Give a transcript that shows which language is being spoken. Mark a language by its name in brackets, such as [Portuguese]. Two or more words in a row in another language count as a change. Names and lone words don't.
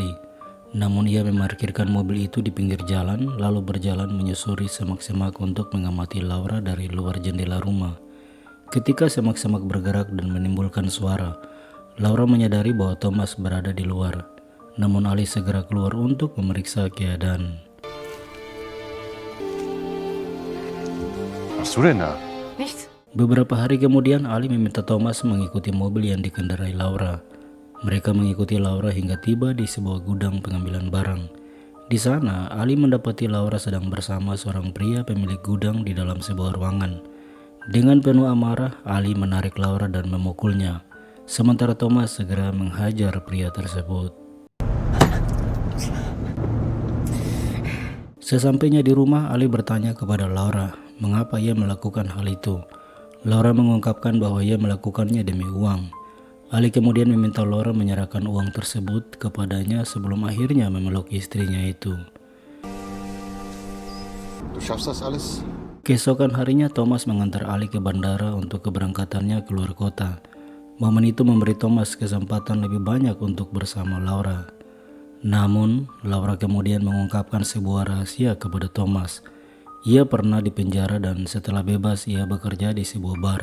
[Indonesian] Namun ia memarkirkan mobil itu di pinggir jalan lalu berjalan menyusuri semak-semak untuk mengamati Laura dari luar jendela rumah. Ketika semak-semak bergerak dan menimbulkan suara, Laura menyadari bahwa Thomas berada di luar. Namun Ali segera keluar untuk memeriksa keadaan. [German] Was du denn da? Nichts. [Indonesian] Beberapa hari kemudian Ali meminta Thomas mengikuti mobil yang dikendarai Laura. Mereka mengikuti Laura hingga tiba di sebuah gudang pengambilan barang. Di sana Ali mendapati Laura sedang bersama seorang pria pemilik gudang di dalam sebuah ruangan. Dengan penuh amarah, Ali menarik Laura dan memukulnya. Sementara Thomas segera menghajar pria tersebut. Sesampainya di rumah, Ali bertanya kepada Laura mengapa ia melakukan hal itu. Laura mengungkapkan bahwa ia melakukannya demi uang. Ali kemudian meminta Laura menyerahkan uang tersebut kepadanya sebelum akhirnya memeluk istrinya itu. [German] Du schaffst das alles? [Indonesian] Keesokan harinya Thomas mengantar Ali ke bandara untuk keberangkatannya keluar kota. Momen itu memberi Thomas kesempatan lebih banyak untuk bersama Laura. Namun, Laura kemudian mengungkapkan sebuah rahasia kepada Thomas. Ia pernah dipenjara dan setelah bebas ia bekerja di sebuah bar.